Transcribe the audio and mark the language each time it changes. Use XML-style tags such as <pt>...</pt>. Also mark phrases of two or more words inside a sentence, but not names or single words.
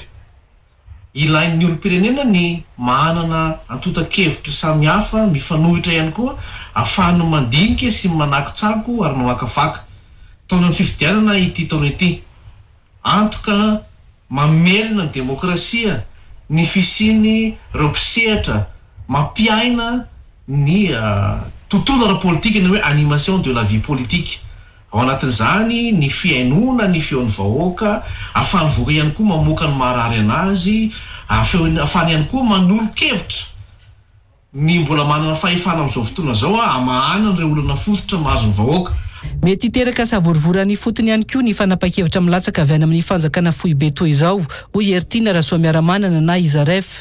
<mg>Ilain'ny olom-pirenena ny manana antota-kevitra samihafa mifanohitra ihany koa ahafahana mandinika sy manako-tsako ary mamakafaka. Taona ny fifidianana ity taona ity antoka mamelona ny demokrasia ny fisiny reo mpisehatra mampiaina ny tontolo ara-politika ny hoe</mg> <fr>animation de la vie politique.</fr> <mg>Ao anatin'izany ny fiainona ny feon'ny vahoaka ahafahany voaka ihany koa mamoaka ny marary anazy ahafahany ihany koa manolo-kevitra ny mbola manana fahefana amin'izao fotoana zao amahana ireo olona fototra mahazo ny vahoaka. Mety hiteraka savorovora fotony ihany koa ny fanapa-kevitra milatsaka avy any amin'ny fanjakana fohibe toy izao hoy Ertina Rasoamiaramanana na Izaref.</mg>